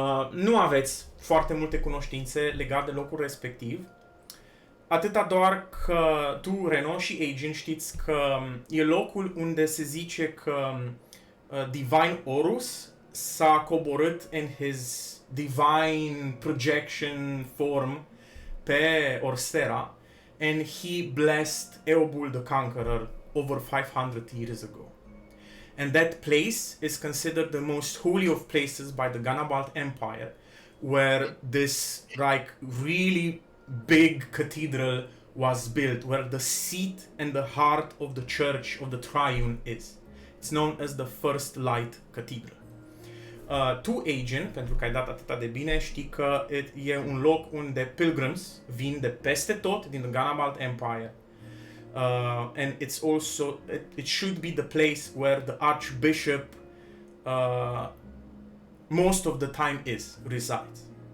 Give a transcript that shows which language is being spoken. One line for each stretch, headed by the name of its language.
Romanian: Nu aveți foarte multe cunoștințe legate de locul respectiv, atâta doar că tu, Renaud și Agent, știți că e locul unde se zice că Divine Horus s-a coborât
English: in his divine projection form
Romanian: pe Orstera
English: and he blessed Eobul the Conqueror over 500 years ago. And that place is considered the most holy of places by the Ganabalt Empire, where this like really big cathedral was built, where the seat and the heart of the Church of the Triune is. It's known as the First Light Cathedral.
Romanian: Tu, Agent, pentru că ai dat atâta de bine, știi că e un loc unde pilgrims vin de peste tot din the Ganabalt Empire.
English: And it's also, it should be the place where the Archbishop most of the time resides.